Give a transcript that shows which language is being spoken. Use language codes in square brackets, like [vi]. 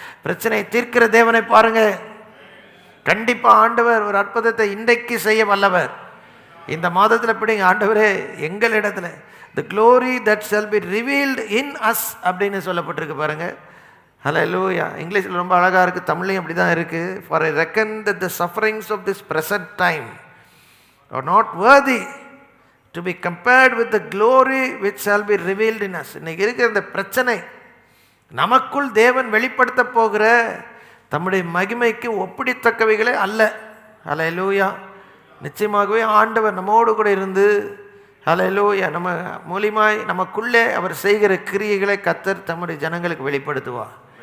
[ta] பிரச்சனையை தீர்க்கிற தேவனை பாருங்கள். கண்டிப்பாக ஆண்டவர் ஒரு அற்புதத்தை இன்றைக்கு செய்ய வல்லவர். இந்த மாதத்தில் பிடிங்க, ஆண்டவரே எங்களிடத்துல [en] the glory that shall be revealed in us [ta] அப்படின்னு சொல்லப்பட்டிருக்கு பாருங்க. ஹல்லேலூயா. இங்கிலீஷில் ரொம்ப அழகாக இருக்குது, தமிழ்லையும் அப்படி தான் இருக்குது. [en] For I reckon that the sufferings of this present time are not worthy to be compared with the glory which shall be revealed in us. [ta] இன்னைக்கு இருக்கிற இந்த பிரச்சனை நமக்குள் தேவன் வெளிப்படுத்த போகிற தம்முடைய மகிமைக்கு ஒப்பிடத்தக்கவைகளே அல்ல. ஹல்லேலூயா. நிச்சயமாகவே ஆண்டவர் நம்மோடு கூட இருந்து ஹல்லேலூயா. நம்ம மூலியமாய் நமக்குள்ளே அவர் செய்கிற கிரியைகளை கர்த்தர் தம்முடைய ஜனங்களுக்கு வெளிப்படுத்துவார்.